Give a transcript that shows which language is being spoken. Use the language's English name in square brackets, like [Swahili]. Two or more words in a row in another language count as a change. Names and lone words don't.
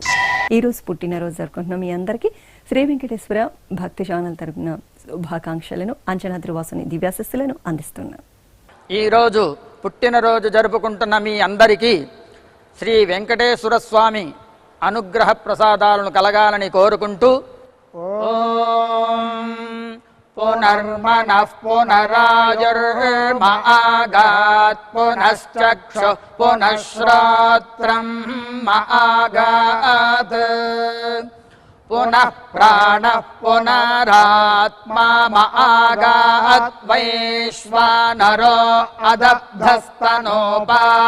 [Telugu] ఈరోజు పుట్టినరోజు జరుపుకుంటున్న మీ అందరికీ శ్రీ వెంకటేశ్వర భక్తి ఛానల్ తరపున శుభాకాంక్షలను అంచనాద్రివాసుని దివ్యాశస్సులను అందిస్తున్నాం. ఈరోజు పుట్టినరోజు జరుపుకుంటున్న మీ అందరికీ శ్రీ వెంకటేశ్వర స్వామి అనుగ్రహ ప్రసాదాలను కలగాలని కోరుకుంటూ ఓం [Sanskrit] पुनर्मनः पुनरायुर्म आगात् पुनश्चक्षुः पुनः श्रोत्रम् म आगात् पुनः प्राणः पुनरात्मा म आगात् वैश्वानरो अदब्धस्तनोपा